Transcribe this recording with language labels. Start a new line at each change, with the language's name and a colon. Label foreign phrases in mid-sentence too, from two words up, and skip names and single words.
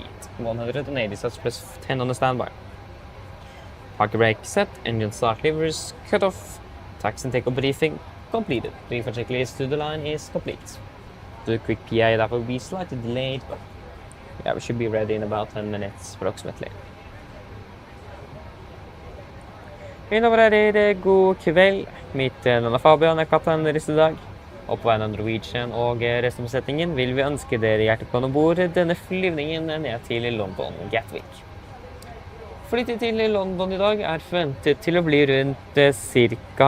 English: 180 such plus 10 on the standby. Parking brake set. Engine start levers cut off. Taxi and takeoff briefing completed. Brief checklist to the line is complete. Do a quick PA that will be slightly delayed, but yeah, we should be ready in about 10 minutes approximately.
Norwegian: Mine damer god kveld. Mitt navn er Fabian, jeg kaptein deres i dag. Og på vegne av Norwegian og resten av besetningen vil vi ønske dere hjertelig velkommen bord denne flyvningen ned til London Gatwick. Flyttet til London i dag er forventet til å bli rundt ca.